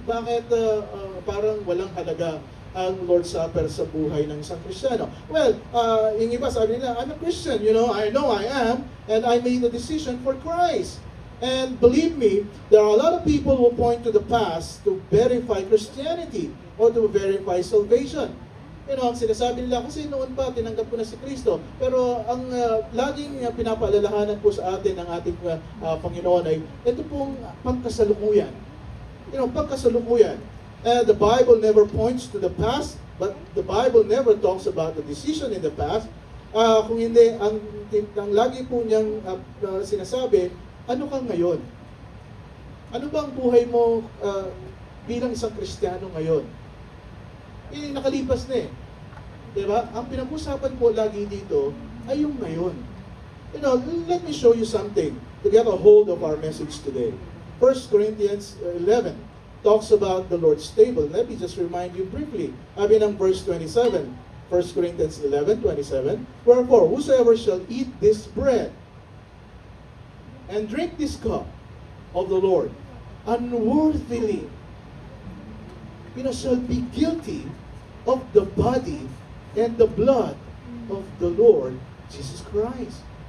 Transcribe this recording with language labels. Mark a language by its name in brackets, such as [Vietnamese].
[Filipino] Bakit parang walang halaga ang Lord's Supper sa buhay ng isang Kristiyano? [English] Well, [Filipino] yung iba sabi nila, [English] I'm a Christian, I know I am, and I made a decision for Christ. And believe me, there are a lot of people who point to the past to verify Christianity or to verify salvation. [Filipino] Ang sinasabi nila, kasi noon pa, tinanggap ko na si Kristo. Pero ang laging pinapaalalahanan po sa atin ng ating Panginoon ay, ito pong pagkasalukuyan. Pagkasalukuyan. [English] The Bible never points to the past, but the Bible never talks about the decision in the past. [Filipino] Kung hindi, ang lagi po niyang sinasabi, ano ka ngayon? Ano ba ang buhay mo bilang isang Kristiyano ngayon? Nakalipas na eh. Diba? Ang pinag-usapan po lagi dito ay yung ngayon. [English] Let me show you something to get a hold of our message today. 1 Corinthians 11 talks about the Lord's table. Let me just remind you briefly. [Filipino] Sabi ng [English] verse 27, 1 Corinthians 11:27, wherefore, whosoever shall eat this bread and drink this cup of the Lord unworthily, shall be guilty of the body and the blood of the Lord Jesus Christ.